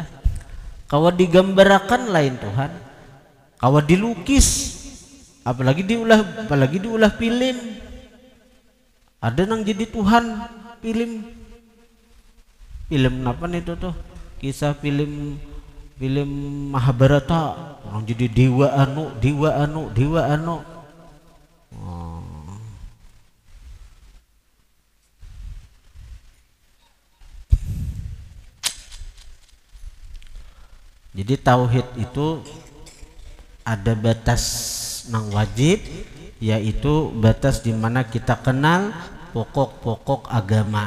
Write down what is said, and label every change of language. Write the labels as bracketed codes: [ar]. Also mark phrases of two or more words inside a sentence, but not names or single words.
[bjn] Kau digambarakan lain Tuhan. Kau dilukis, apalagi diulah film. Ada nang jadi Tuhan film. [id] Film apa nih itu tuh? Kisah film Mahabharata. Orang jadi dewa anu. Oh. Jadi tauhid itu ada batas nang wajib, yaitu batas di mana kita kenal pokok-pokok agama.